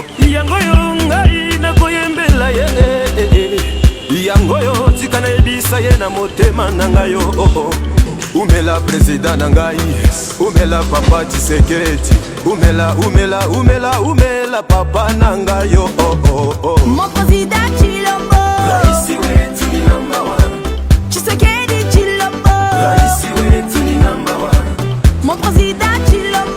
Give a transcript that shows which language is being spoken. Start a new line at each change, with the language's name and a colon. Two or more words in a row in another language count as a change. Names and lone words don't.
Lingala: Yango yo ngai nakoyembela ye. Yango yo tikana ebisa ye na motema na ngai yo. Umela président na ngai, umela papa Tshisekedi, umela papa na ngai yo.
French: Mon président Tshilombo,
Swahili: Raisi wetu ni
English: number one.
Swahili: Tshisekedi Tshilombo, Raisi wetu ni
English: number one.
French: mon président Tshilombo,